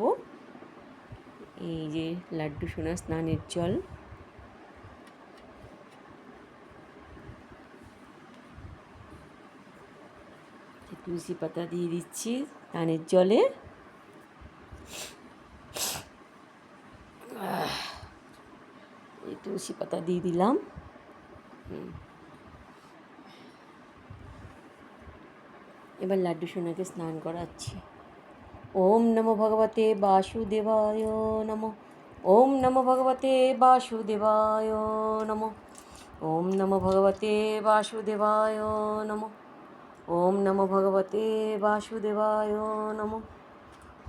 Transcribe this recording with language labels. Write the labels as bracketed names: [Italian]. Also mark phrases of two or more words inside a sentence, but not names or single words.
[Bangla] এই যে লাড্ডু সোনা স্নানের জল, তুলসী পাতা দিয়ে দিচ্ছি স্নানের জলে। এই তুলসী পাতা দিয়ে দিলাম। এবার লাড্ডু সোনাকে স্নান করাচ্ছি। [Sanskrit] ওম নমো ভগবতে বাসুদেবায় নমঃ। ওম নমো ভগবতে বাসুদেবায় নমঃ। ওম নমো ভগবতে বাসুদেবায় নমঃ। ওম নমো ভগবতে বাসুদেবায় নমঃ।